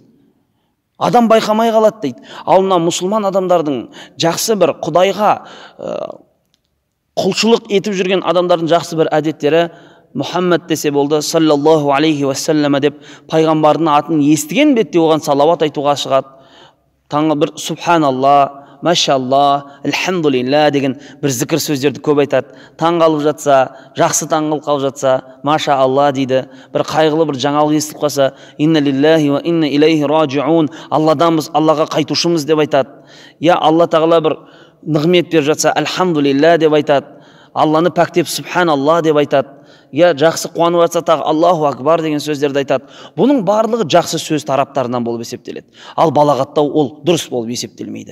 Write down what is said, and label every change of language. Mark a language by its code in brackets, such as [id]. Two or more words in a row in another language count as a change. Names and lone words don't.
[kk] Адам байқамай қалады дейді. Ал мына мұсылман адамдардың жақсы бір құдайға құлшылық етіп жүрген адамдардың жақсы бір әдеттері, Мұхаммад десе болды, [ar] صلى الله عليه وسلم [kk] деп пайғамбардың атын естіген бетте оған салауат айтуға шығады. Таңғы бір [ar] سبحان الله ما شاء الله الحمد لله [kk] деген бір зікір сөздерді көп айтады. Таң қалып жатса, жақсы таңғыл қалып жатса, [ar] ما شاء الله [kk] дейді. Бір қайғылы бір жаңалық естіліп қалса, [ar] إنا لله وإنا إليه راجعون, [kk] Алладанбыз, Аллаға қайтушымыз деп айтады. Алла Тағала бір нығмет беріп жатса, альхамдулилля деп айтады. Алланы пәктеп субханалла деп айтады. Жақсы қуанып жатса тағы [ar] الله أكبر [kk] деген сөздерді айтады. Бұның барлығы жақсы сөз тараптарынан болып есептеледі. Ал балағаттау ол дұрыс болып есептелмейді.